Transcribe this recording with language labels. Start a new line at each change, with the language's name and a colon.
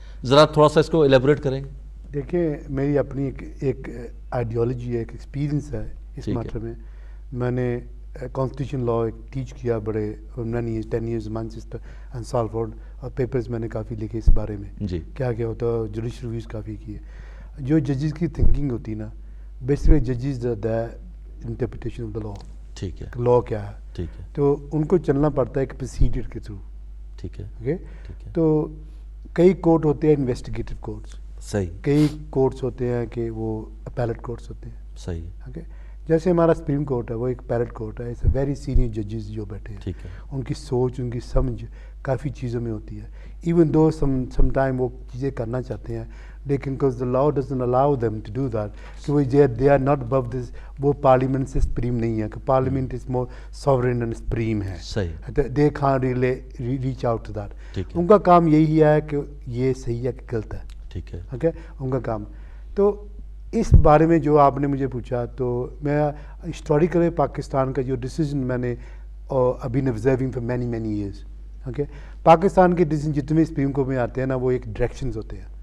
Urdu: ذرا تھوڑا سا اس کو ایلیبریٹ کریں. دیکھیں میری اپنی ایک آئیڈیالوجی ہے, ایک ایکسپیرینس ہے اس میٹر میں. میں نے کانسٹیٹیوشن لاء ٹیچ کیا بڑے 10 ایئرز مانچسٹر اینڈ سالفورڈ, اور پیپرز میں نے کافی لکھے اس بارے میں جی کیا ہوتا ہے. جوڈیشل ریویوز کافی کیے. جو ججز کی تھنکنگ ہوتی نا,
English: Basically ججز the interpretation of the law.
Urdu: ٹھیک ہے, لاء کیا ہے, ٹھیک ہے, تو ان کو چلنا پڑتا ہے ایک پروسیجر کے تھرو. ٹھیک ہے, اوکے, ٹھیک ہے, تو کئی کورٹ ہوتے ہیں انویسٹیگیٹو کورٹس, صحیح کئی کورٹس ہوتے ہیں کہ وہ اپیلٹ کورٹس ہوتے ہیں. صحیح. اوکے جیسے ہمارا سپریم کورٹ ہے وہ ایک اپیلٹ کورٹ ہے.
English: it's a very senior ججز
Urdu: جو بیٹھے ہیں, ٹھیک ہے. ان کی سوچ ان کی سمجھ کافی چیزوں میں ہوتی ہے.
English: even though some time
Urdu: وہ چیزیں کرنا چاہتے ہیں لیکن
English: because the law doesn't allow them to do that,
Urdu: کہ وہ
English: they are not above this.
Urdu: وہ پارلیمنٹ سے سپریم نہیں ہے کہ parliament is
English: more sovereign and supreme
Urdu: ہے. صحیح.
English: they can't really reach out to that.
Urdu: ٹھیک ہے. ان کا کام یہی ہے کہ یہ صحیح ہے کہ غلط ہے. ٹھیک ہے. اوکے ان کا کام. تو اس بارے میں جو آپ نے مجھے پوچھا تو میں ہسٹوریکل پاکستان کا جو ڈیسیجن میں نے ابھی
English: observing for many years.
Urdu: Okay Pakistan کے ڈیسیجن جتنے بھی سپریم کورٹ میں آتے ہیں نا وہ ایک ڈائریکشنز ہوتے ہیں.